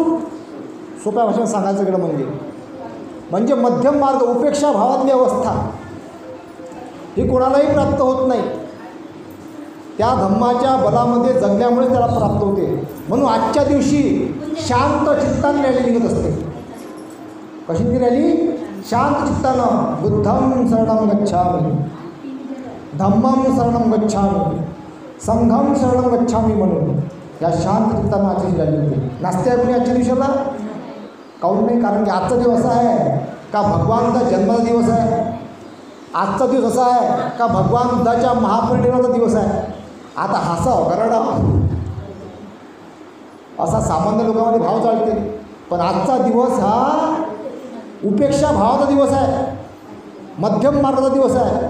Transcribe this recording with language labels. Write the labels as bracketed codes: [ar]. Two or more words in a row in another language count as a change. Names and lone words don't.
[mr] सोप्या भाषेत सांगायचं गेलं म्हणजे मध्यम मार्ग, उपेक्षा भावातली अवस्था ही कोणालाही प्राप्त होत नाही। त्या धम्माच्या बलामध्ये जगल्यामुळे त्याला प्राप्त होते। म्हणून आजच्या दिवशी शांत चित्ताने रॅली निघत असते। कशी ती रॅली? शांत चित्तानं। [pi] बुद्धं शरणं गच्छामि, धम्मं शरणं गच्छामि, संघं शरणं गच्छामि [mr] म्हणून या शांत चित्तानं आजची रॅली होते। नाचते आहे कोणी आजच्या दिवसाला? काहून नाही? कारण की आजचा दिवस आहे का भगवानचा जन्माचा दिवस आहे? आजचा दिवस असा आहे का भगवान बुद्धाच्या महापरिनिर्वाणाचा दिवस आहे? आता हसाव करडाव असा सामान्य लोकांमध्ये भाव चालते, पण आजचा दिवस हा उपेक्षा भावाचा दिवस आहे, मध्यम मार्गाचा दिवस आहे.